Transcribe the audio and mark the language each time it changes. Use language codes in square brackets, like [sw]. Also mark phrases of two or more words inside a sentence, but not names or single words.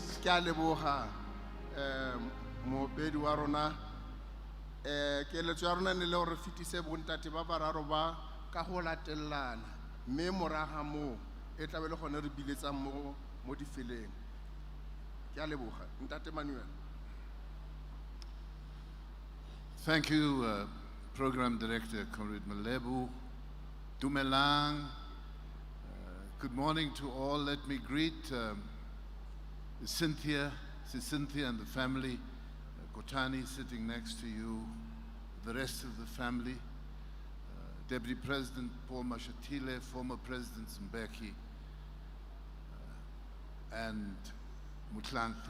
[tn] Ke a leboga moopedi wa rona. Keletso ya rona ne le gore fetise bontate ba bararo ba ka go latelana, mme moraga moo e tla be le gone re biletsang mo difeleng. Ke a leboga ntate Manuel. [en] Thank you, Program Director Comrade Malebu. Dumelang. Good morning to all. Let me greet Cynthia and the family, Kotani sitting next to you, the rest of the family, Deputy President Paul Mashatile, former President Mbeki, and Mutlanti.